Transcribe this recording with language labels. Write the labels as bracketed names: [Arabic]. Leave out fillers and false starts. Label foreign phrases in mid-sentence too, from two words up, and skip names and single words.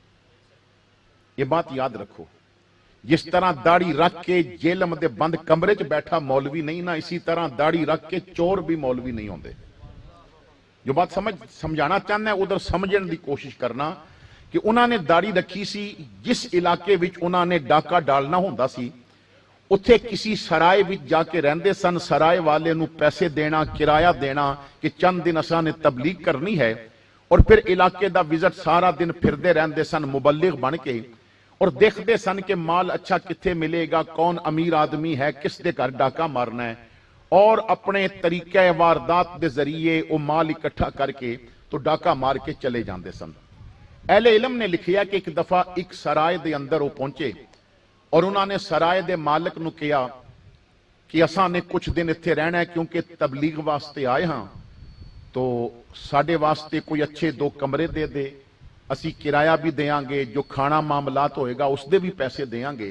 [Punjabi] یہ بات یاد رکھو, جس طرح داڑھی رکھ کے جیلم دے بند کمرے چ بیٹھا مولوی نہیں نا, اسی طرح داڑھی رکھ کے چور بھی مولوی نہیں ہوندے. جو بات سمجھانا چاہنا ہے ادھر سمجھن دی کوشش کرنا کہ انہوں نے داڑھی رکھی سی. جس علاقے وچ انہوں نے ڈاکا ڈالنا ہوندا سی, اتھے کسی سرائے وچ جا کے رہندے سن. سرائے والے نو پیسے دینا, کرایہ دینا کہ چند دن اساں نے تبلیغ کرنی ہے, اور پھر علاقے دا وزٹ سارا دن پھردے رہندے سن مبلغ بن کے, اور دیکھتے سن کہ مال اچھا کتھے ملے گا, کون امیر آدمی ہے, کس دے گھر ڈاکا مارنا ہے, اور اپنے طریقہ واردات دے ذریعے وہ مال اکٹھا کر کے تو ڈاکا مار کے چلے جاندے سن. اہل علم نے لکھیا کہ ایک دفعہ ایک سرائے دے اندر وہ پہنچے, اور انہوں نے سرائے دے مالک نو کیا کہ اساں نے کچھ دن اتھے رہنا ہے, کیونکہ تبلیغ واسطے آئے ہاں, تو ساڈے واسطے کوئی اچھے 2 کمرے دے دے, اسی کرایہ بھی دیاں گے, جو کھانا معاملات ہوئے گا اس دے بھی پیسے دیاں گے.